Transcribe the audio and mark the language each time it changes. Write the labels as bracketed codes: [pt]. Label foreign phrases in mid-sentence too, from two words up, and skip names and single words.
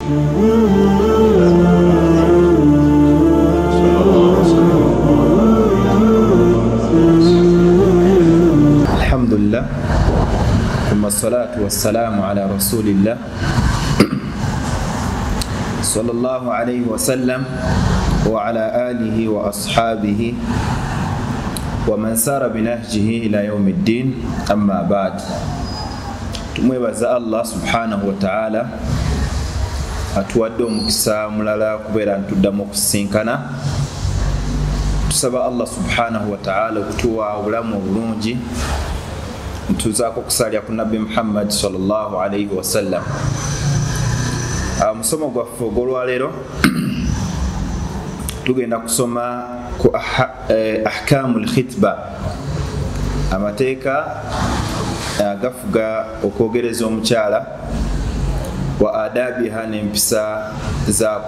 [ar] الحمد لله، ثم الصلاة والسلام على رسول الله صلى الله عليه وسلم وعلى آله وأصحابه ومن سار بنهجه إلى يوم الدين، أما بعد. [lg] Tumwebaza Allah [ar] سبحانه وتعالى [lg] atuwadde omukisa mulala kubeera ntuddamu okusinkana. Tusaba Allah [ar] سبحانه وتعالى [lg] okutuwa obulamu obulungi, ntuzaako okusalya ku Nabbi Muhammad [ar] صلى الله عليه وسلم. [lg] Musomo gwaffe ogw'olwaleero tugenda kusoma ku [ar] أحكام الخطبة, [lg] amateeka agafuga okwogereza omukyala, [ar] وآدابها [lg] n'empisa zaako.